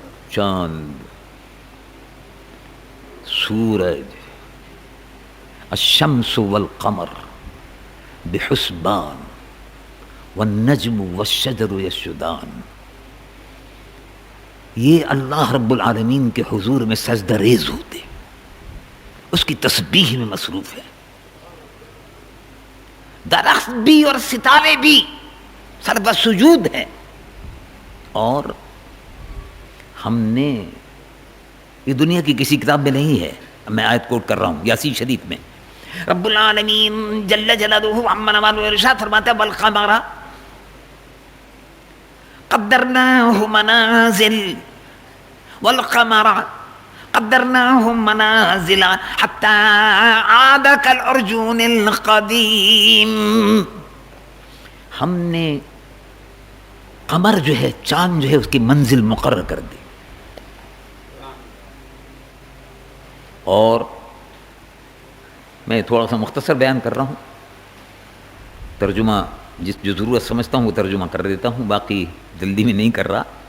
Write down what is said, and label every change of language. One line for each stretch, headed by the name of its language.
Urdu: چاند، سورج،
Arabic: الشمس والقمر بحسبان والنجم والشجر يسجدان.
Urdu: یہ اللہ رب العالمین کے حضور میں سجدہ ریز ہوتے، اس کی تسبیح میں مصروف ہے. درخت بھی اور ستارے بھی سربہ سجود ہیں. اور ہم نے، یہ دنیا کی کسی کتاب میں نہیں ہے، میں آیت کوٹ کر رہا ہوں یاسین شریف میں. رب العالمین جل جلالہ عما نوالہ ارشاد فرماتا ہے
Arabic: والقمر قدرناه منازل، والقمر قدرناه منازل حتى عاد كالعرجون القديم.
Urdu: ہم نے قمر جو ہے، چاند جو ہے، اس کی منزل مقرر کر دی. اور میں تھوڑا سا مختصر بیان کر رہا ہوں، ترجمہ جو ضرورت سمجھتا ہوں وہ ترجمہ کر دیتا ہوں، باقی جلدی میں نہیں کر رہا.